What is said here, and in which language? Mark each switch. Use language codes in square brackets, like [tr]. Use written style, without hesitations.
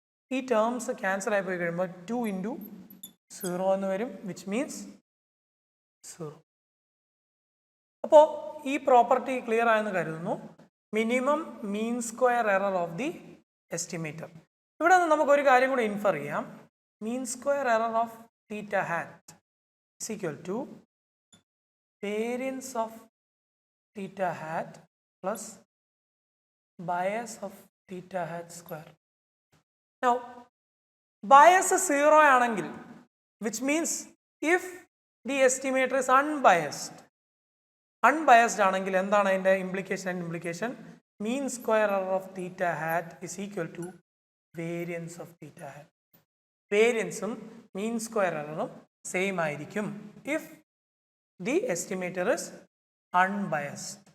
[ml] ഈ terms cancel ആയി പോയി കഴിയുമ്പോൾ 2 into 0 എന്ന് വരും, [en] Which means 0. [ml] അപ്പോൾ ഈ പ്രോപ്പർട്ടി ക്ലിയർ ആയെന്ന് കരുതുന്നു. [en] Minimum mean square error of the estimator. [ml] ഇവിടെ നിന്ന് നമുക്കൊരു കാര്യം കൂടി ഇൻഫർ ചെയ്യാം. [en] Mean square error of theta hat is equal to variance of theta hat plus bias of theta hat square. Now, bias [ml] 0 ആണെങ്കിൽ, [en] which means if the estimator is unbiased. [ml] Unbiased ആണെങ്കിൽ എന്താണ് അതിൻ്റെ implication? [en] Mean square error of theta hat is equal to variance of theta hat. [ml] വേരിയൻസും mean square എററും same ആയിരിക്കും [en] if the estimator is unbiased.